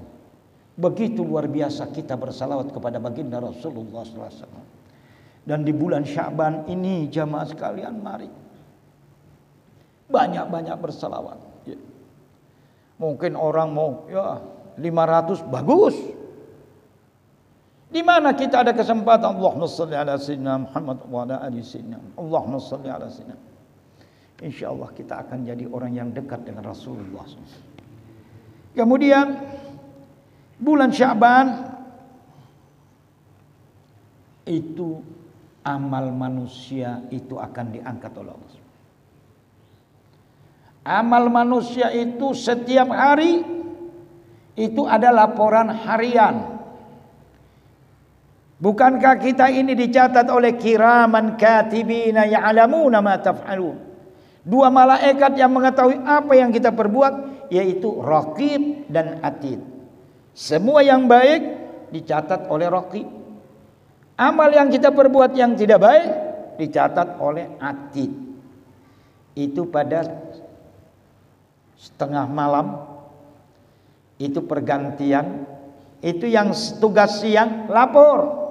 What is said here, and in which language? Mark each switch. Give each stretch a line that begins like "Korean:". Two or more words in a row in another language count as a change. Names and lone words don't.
Indonesian: Begitu luar biasa kita bersalawat kepada baginda Rasulullah SAW. Dan di bulan Sya'ban ini jamaah sekalian, mari banyak-banyak bersalawat. Mungkin orang mau, ya 500 bagus. Di mana kita ada kesempatan,
Arabic: اللهم صل على سيدنا محمد وعلى آل سيدنا، اللهم صل على سيدنا.
Indonesian: Insyaallah kita akan jadi orang yang dekat dengan Rasulullah. Kemudian bulan Sya'ban itu amal manusia itu akan diangkat oleh Allah. Amal manusia itu setiap hari itu ada laporan harian. Bukankah kita ini dicatat oleh
Arabic: كراما كاتبين يعلمون ما تفعلون?
Indonesian: Dua malaikat yang mengetahui apa yang kita perbuat, yaitu Raqib dan Atid. Semua yang baik dicatat oleh Raqib. Amal yang kita perbuat yang tidak baik dicatat oleh Atid. Itu pada setengah malam, itu pergantian, itu yang tugas siang lapor.